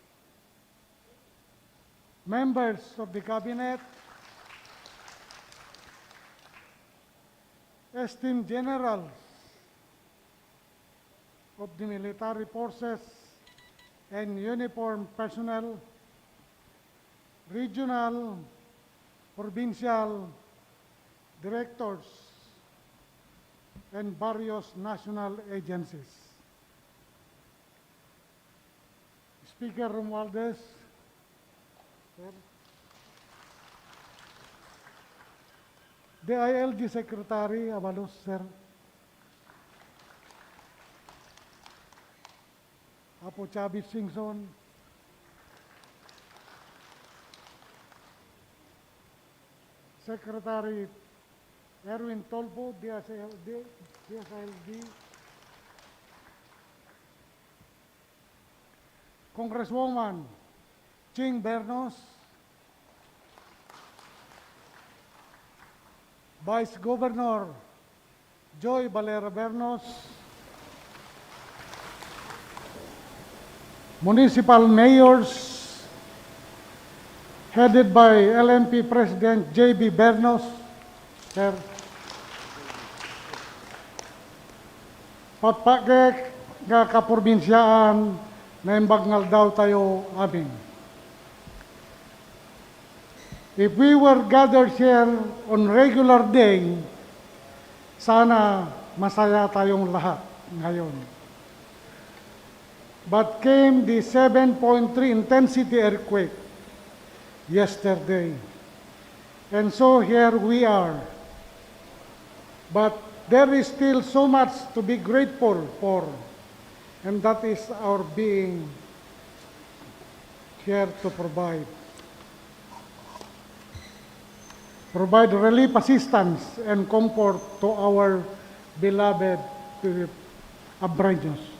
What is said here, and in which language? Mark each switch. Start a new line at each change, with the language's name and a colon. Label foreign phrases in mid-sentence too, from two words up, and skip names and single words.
English: Members of the Cabinet, esteemed generals of the military forces and uniformed personnel, regional, provincial, directors, and various national agencies. Speaker Romualdez, sir. The ILG Secretary, Avalos, sir. Apo Chavez Singson, Secretary Erwin Tolpo, DSLD, Congresswoman Ching Bernos, Vice Governor Joy Valera Bernos, municipal mayors headed by LMP President J.B. Bernos, Sir.
Iloko: Patpakek nga kaprobinsiyaan na imbagngal daw tayo amin.
English: If we were gathered here on regular day,
Filipino: sana masaya tayong lahat ngayon.
English: But came the 7.3 intensity earthquake yesterday. And so here we are. But there is still so much to be grateful for, and that is our being here to provide relief assistance and comfort to our beloved Abreños.